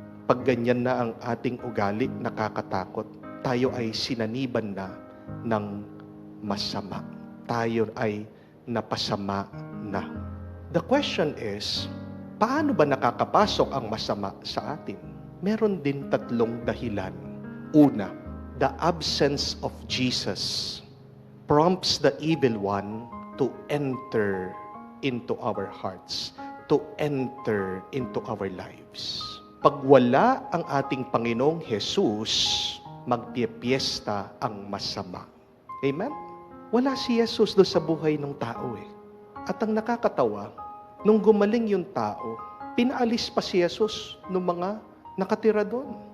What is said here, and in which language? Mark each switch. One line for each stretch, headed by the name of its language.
Filipino: Pag ganyan na ang ating ugali, nakakatakot. Tayo ay sinaniban na ng masama. Tayo ay napasama na.
English: The question is,
Filipino: paano ba nakakapasok ang masama sa atin? Meron din tatlong dahilan. Una,
English: the absence of Jesus prompts the evil one to enter into our hearts, to enter into our lives.
Filipino: Pag wala ang ating Panginoong Jesus, magpipiesta ang masama. Amen? Wala si Jesus doon sa buhay ng tao eh. At ang nakakatawa, nung gumaling yung tao, pinaalis pa si Jesus ng mga nakatira doon.